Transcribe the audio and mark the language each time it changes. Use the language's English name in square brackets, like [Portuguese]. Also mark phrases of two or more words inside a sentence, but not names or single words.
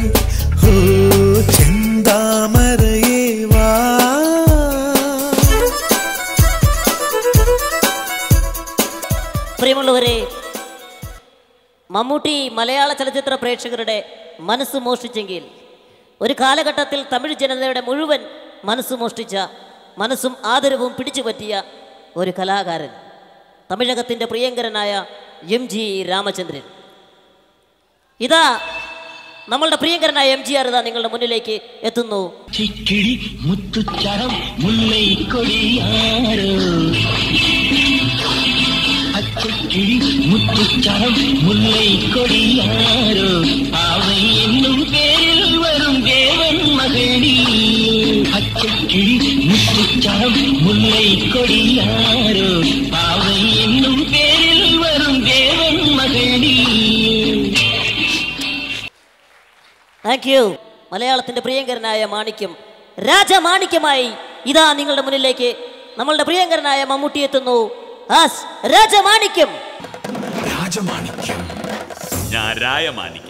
[Malayalam] പ്രിയമുള്ളവരെ, മമ്മൂട്ടി മലയാള ചലച്ചിത്ര പ്രേക്ഷകരുടെ മനസ്സ് മോഷ്ടിച്ചെങ്കിൽ ഒരു കാലഘട്ടത്തിൽ തമിഴ് ജനതയുടെ മുഴുവൻ മനസ്സ് മോഷ്ടിച്ച, മനസ്സും ആദരവും പിടിച്ചു പറ്റിയ ഒരു കലാകാരൻ, തമിഴകത്തിൻ്റെ പ്രിയങ്കരനായ MG രാമചന്ദ്രൻ. ഇതാ നമ്മളുടെ പ്രിയങ്കരനായ MGR ഇതാ നിങ്ങളുടെ മുന്നിലേക്ക് എത്തുന്നു. [Tamil] அச்சக்கிளி முத்துச்சரம் முல்லை கொடியாரோ அவை என்னும் பேரில் வரும் தேவன் மகளி. அச்சக்கிளி முத்துச்சரம் முல்லை கொடியாரோ அவை என்னும் பேரில் வரும் தேவன் மகளி. [English] thank you. [Malayalam] മലയാളത്തിന്റെ പ്രിയങ്കരനായ മാണിക്യം, രാജമാണിക്യമായി ഇതാ നിങ്ങളുടെ മുന്നിലേക്ക് നമ്മളുടെ പ്രിയങ്കരനായ മമ്മൂട്ടി എത്തുന്നു. രാജമാണിക്യം. ഞാൻ രായമാണിക്യം.